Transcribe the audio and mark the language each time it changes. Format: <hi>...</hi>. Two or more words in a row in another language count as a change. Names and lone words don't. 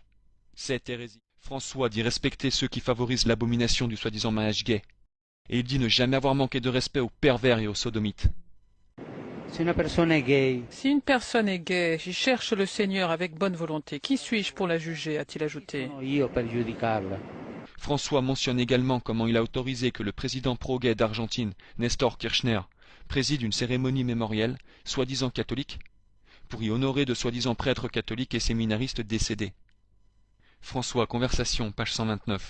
<fr>C'est hérésie. François dit respecter ceux qui favorisent l'abomination du soi-disant mariage gay, et il dit ne jamais avoir manqué de respect aux pervers et aux sodomites. Si une personne est gay, Si une personne est gaie, je cherche le Seigneur avec bonne volonté. Qui suis-je pour la juger, a-t-il ajouté.</fr> <it>sono io per giudicarla.</it> <fr>François mentionne également comment il a autorisé que le président pro-gay d'Argentine, Néstor Kirchner, préside une cérémonie mémorielle, soi-disant catholique, pour y honorer de soi-disant prêtres catholiques et séminaristes décédés. François, Conversation, page 129.</fr>